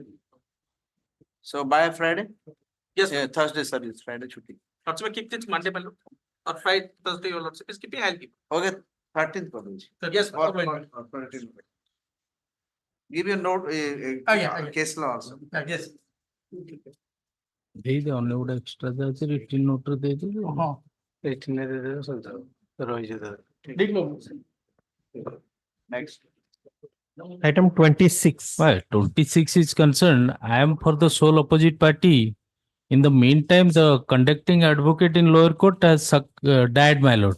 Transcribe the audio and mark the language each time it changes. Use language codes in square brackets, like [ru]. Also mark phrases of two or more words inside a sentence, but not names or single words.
[en] So by Friday? Yes, Yeah, Thursday service, Friday shooting. Lordship, I keep this Monday, my lord. Or Friday, Thursday, your lordship is keeping, I'll keep. Okay, 13th College. Yes, Or okay. 13th. Give your note, case law also. Yes. [or] ଦେଇଦେ ଅନ୍ୟ ଗୋଟେ ଏକ୍ସଟ୍ରା ଅଛି [en] written note [or] ଦେଇଦେବି [en] Next. Item 26. Well, 26 is concerned, I am for the sole opposite party. In the meantime, the conducting advocate in lower court has died, my lord.